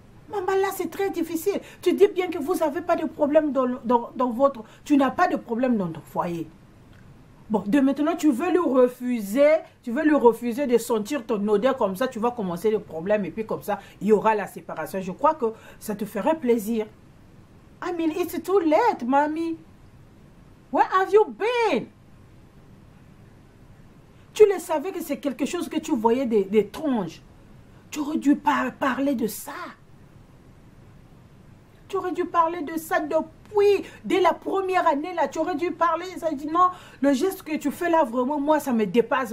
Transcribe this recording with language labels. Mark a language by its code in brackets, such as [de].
[fr] Maman, là, c'est très difficile. Tu dis bien que vous n'avez pas de problème dans votre... Tu n'as pas de problème dans ton foyer. Bon, de maintenant, tu veux lui refuser de sentir ton odeur comme ça. Tu vas commencer le problème et puis comme ça, il y aura la séparation. Je crois que ça te ferait plaisir. [en] I mean, it's too late, mamie. Where have you been? [fr] Tu le savais que c'est quelque chose que tu voyais d'étrange. Tu aurais dû parler de ça. Tu aurais dû parler de ça depuis, dès la première année là. Tu aurais dû parler, ça dit non, le geste que tu fais là, vraiment, moi ça me dépasse.